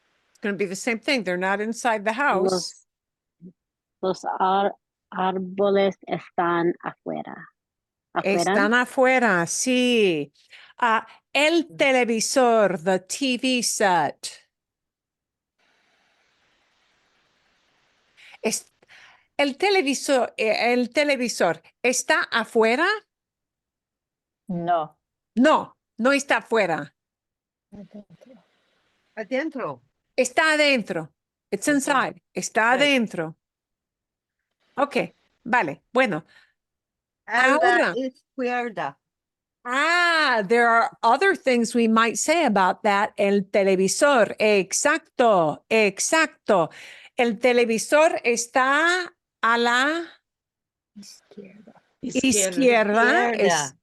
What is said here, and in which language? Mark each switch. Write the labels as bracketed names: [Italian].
[English] It's going to be the same thing. They're not inside the house. [Spanish] Los árboles están afuera. ¿Afuera? Están afuera, sí. El televisor, [English] the TV set. [Spanish] El televisor, ¿está afuera? No. No, no está afuera. Adentro. Está adentro. [English] It's inside. [Spanish] Está [English] Right. [Spanish] adentro. Ok, vale. Bueno. A Ahora. la izquierda. [English] There are other things we might say about that. [Spanish] El televisor. Exacto, exacto. El televisor está a la izquierda.